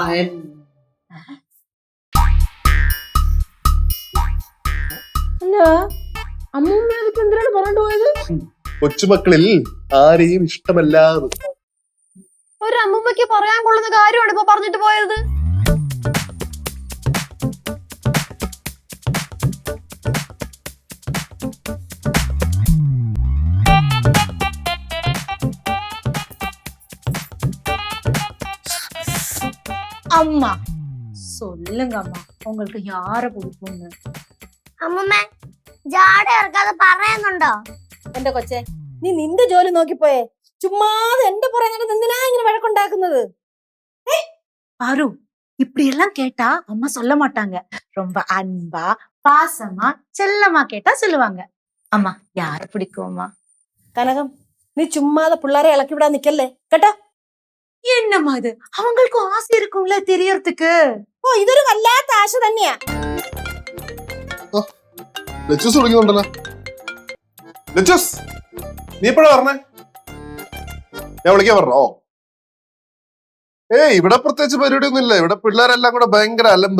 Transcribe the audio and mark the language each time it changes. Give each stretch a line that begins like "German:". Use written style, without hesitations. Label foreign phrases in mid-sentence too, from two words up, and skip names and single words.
Malayalam: അല്ല അമ്മൂമ്മ അതിപ്പോ എന്തിനാണ് പറഞ്ഞിട്ട് പോയത്? കൊച്ചുമക്കളിൽ ആരെയും ഇഷ്ടമല്ല. ഒരു അമ്മൂമ്മയ്ക്ക് പറയാൻ കൊള്ളുന്ന കാര്യമാണ് ഇപ്പൊ പറഞ്ഞിട്ട് പോയത്.
Tamil: அம்மா சொல்லுங்க அம்மா, உங்களுக்கு யார பிடிக்கும்னு?
Malayalam: അമ്മൂമ്മ ജാട ഇറക്കാതെ പറയുന്നുണ്ടോ? എന്റെ കൊച്ചെ, നീ നിന്റെ ജോലി നോക്കിപ്പോയേ. ചുമ്മാതെ എന്റെ പുറകെ എന്തിനാ ഇങ്ങനെ വഴക്കുണ്ടാക്കുന്നത്?
Tamil: பாரு, இப்படி எல்லாம் கேட்டா அம்மா சொல்ல மாட்டாங்க. ரொம்ப அன்பா பாசமா செல்லமா கேட்டா சொல்லுவாங்க. அம்மா யார பிடிக்கும் அம்மா?
Malayalam: കനകം, നീ ചുമ്മാതെ പിള്ളേരെ ഇളക്കി വിടാൻ നിക്കല്ലേ കേട്ടോ.
Tamil: என்னம்மா இது, அவங்களுக்கும் ஆசை இருக்கும்ல தெரியறதுக்கு.
Malayalam: ഇതൊരു വല്ലാത്ത ആശ തന്നെയാ. ലച്ചൂസ് വിളിക്കുന്നുണ്ടല്ലോ. ലച്ചൂസ്, നീ എപ്പോഴാ പറഞ്ഞേ? ഞാൻ വിളിക്കാൻ പറഞ്ഞോ? ഇവിടെ പ്രത്യേകിച്ച് പരിപാടി ഒന്നും ഇല്ല. ഇവിടെ പിള്ളേരെല്ലാം കൂടെ ഭയങ്കര അലമ്പ്.